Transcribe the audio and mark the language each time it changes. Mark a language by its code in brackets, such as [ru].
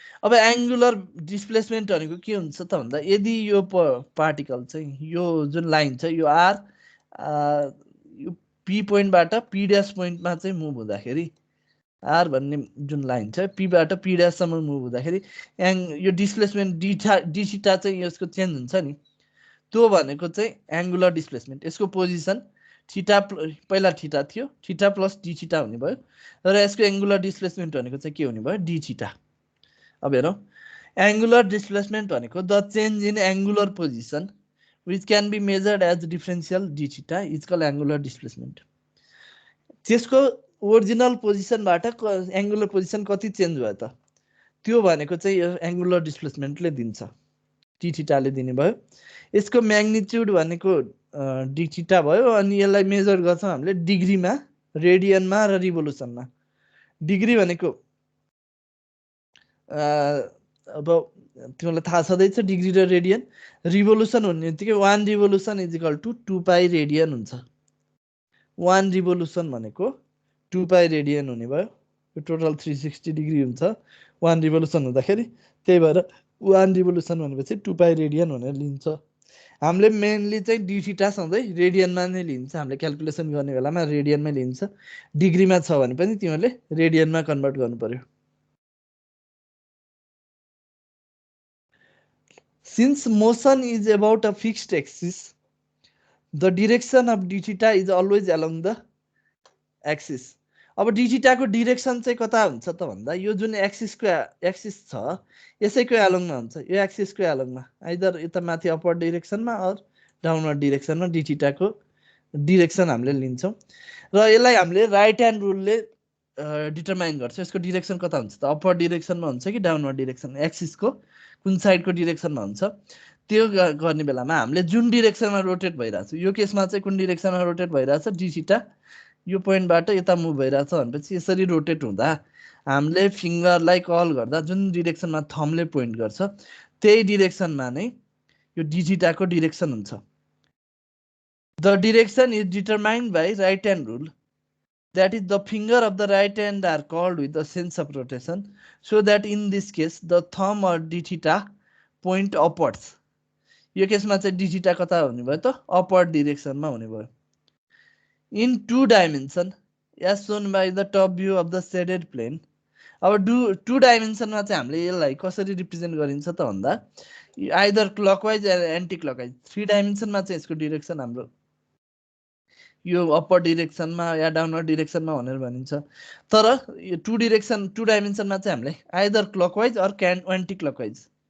[ne] अब angular displacement भनेको के हुन्छ त भन्दा यदि यो पार्टिकल चाहिँ यो जुन लाइन छ यो आर यो पी पोइन्टबाट पी ड्यास पोइन्टमा चाहिँ मुभ हुँदाखेरि आर भन्ने जुन लाइन छ पीबाट पी ड्याससम्म मुभ हुँदाखेरि यो डिस्प्लेसमेन्ट डिसिटा चाहिँ यसको चेन्ज हुन्छ नि, त्यो भनेको चाहिँ एंगुलर डिस्प्लेसमेन्ट। यसको पोजिसन थीटा पहिला थीटा थियो, थीटा प्लस डी थीटा हुने भयो र यसको एंगुलर डिस्प्लेसमेन्ट भनेको चाहिँ के हुने भयो डी थीटा। अब हेरौँ एंगुलर डिस्प्लेसमेन्ट भनेको [en] The change in angular position which can be measured as differential D theta is called angular displacement. [ne] त्यसको ओरिजिनल पोजिसनबाट एंगुलर पोजिसन कति चेन्ज भयो त त्यो भनेको चाहिँ यो एंगुलर डिस्प्लेसमेन्टले दिन्छ, डी थीटाले दिने भयो। यसको म्याग्निट्युड भनेको डी थीटा भयो अनि यसलाई मेजर गर्छौं हामीले डिग्रीमा, रेडियनमा र रिभोल्युसनमा। डिग्री भनेको अब तिमीलाई थाहा छँदैछ डिग्री र रेडियन। रिभोल्युसन हुने बित्तिकै 1 revolution is equal to 2 pi radian हुन्छ। 1 रिभोल्युसन भनेको 2 पाई रेडियन हुने भयो। यो टोटल 360 डिग्री हुन्छ 1 रिभोल्युसन हुँदाखेरि, त्यही भएर 1 रिभोल्युसन भनेपछि 2 पाई रेडियन भनेर लिन्छ। हामीले मेनली चाहिँ डी थीटा सधैँ रेडियनमा नै लिन्छ, हामीले क्याल्कुलेसन गर्ने बेलामा रेडियनमै लिन्छ। डिग्रीमा छ भने पनि तिमीले रेडियनमा कन्भर्ट गर्नु पर्यो। [en] Since motion is about a fixed axis, the direction of d theta is always along the axis. [ne] अब डी थीटाको डिरेक्सन चाहिँ कता हुन्छ त भन्दा यो जुन एक्सिसको एक्सिस छ यसैको एलोङमा हुन्छ, यो एक्सिसको एलोङमा आइदर यता माथि upward डिरेक्सनमा or downward डिरेक्सनमा D थीटाको direction हामीले लिन्छौँ र यसलाई हामीले राइट ह्यान्ड रुलले डिटरमाइन गर्छौँ। यसको डिरेक्सन कता हुन्छ त अपवर्ड डिरेक्सनमा हुन्छ कि डाउनवर्ड डिरेक्सन, एक्सिसको कुन साइडको डिरेक्सनमा हुन्छ त्यो गर्ने बेलामा हामीले जुन डिरेक्सनमा रोटेट भइरहेछ, यो केसमा चाहिँ कुन डिरेक्सनमा रोटेट भइरहेछ डी थीटा यो पोइन्टबाट यता मुभ भइरहेछ भनेपछि यसरी रोटेट हुँदा हामीले फिङ्गरलाई कल गर्दा जुन डिरेक्सनमा थम्बले पोइन्ट गर्छ त्यही डिरेक्सनमा नै यो डी थीटाको डिरेक्सन हुन्छ। The direction is determined by right hand rule, [en] that is the finger of the right hand are called with the sense of rotation, so that in this case the thumb or d theta point upwards. [ne] यो केसमा चाहिँ d theta कता हुने भयो त upward डिरेक्सनमा हुने भयो। [en] In 2 dimension as shown by the top view of the shaded plane. [ne] अब 2 डाइमेन्सनमा चाहिँ हामीले यसलाई कसरी रिप्रेजेन्ट गरिन्छ त भन्दा आइदर क्लकवाइज या एन्टी क्लकवाइज। 3 डाइमेन्सनमा चाहिँ यसको डिरेक्सन हाम्रो यो अप्पर डिरेक्सनमा या डाउनवर्ड डिरेक्सनमा भनेर भनिन्छ। तर यो 2 डाइमेन्सनमा चाहिँ हामीले either clockwise or anti clockwise.